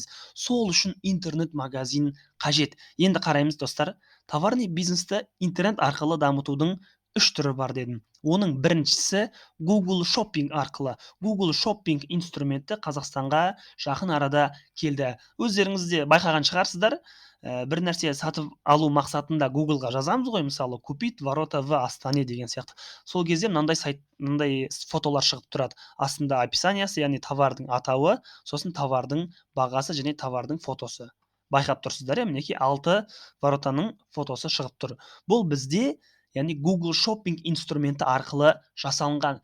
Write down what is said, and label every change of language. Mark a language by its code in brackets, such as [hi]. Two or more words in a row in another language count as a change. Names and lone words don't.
[kk] Сол үшін интернет магазин қажет. Енді қараймыз достар, товарный бизнесті интернет арқылы дамытудың үш түрі бар дедім. Оның біріншісі Google Shopping арқылы. Google Shopping инструменті Қазақстанға жақын арада келді. Өздеріңіз де байқаған шығарсыздар, бір нәрсе сатып алу мақсатында Google-ға жазамыз ғой, мысалы [ru] купить ворота в Астане [kk] деген сияқты. Сол кезде мынандай фотолар шығып тұрады. Астында описаниясы, яғни товардың атауы, сосын товардың бағасы және товардың фотосы. Байқап тұрсыздар, мінекей 6 воротаның фотосы шығып тұр. Бұл бізде, яғни Google Shopping инструменті арқылы жасалынған.